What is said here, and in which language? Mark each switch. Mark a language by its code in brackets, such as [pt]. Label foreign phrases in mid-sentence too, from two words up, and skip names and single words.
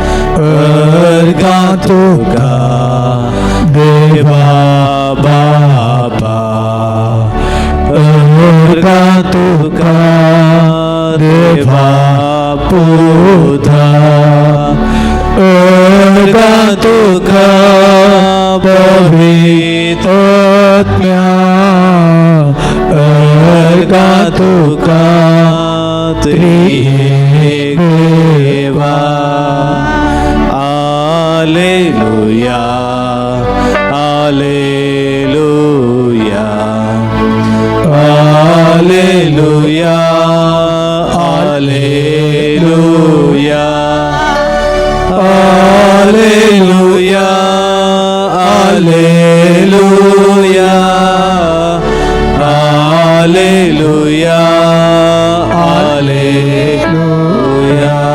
[kok] देवा बापा अर्गा तुका देवा पुता अर्गा तुका पवित्रात्म्या अर्गा तुका त्रिएक देवा Alleluia, [la] Alleluia, Alleluia, Alleluia, Alleluia, Alleluia, Alleluia, Alleluia.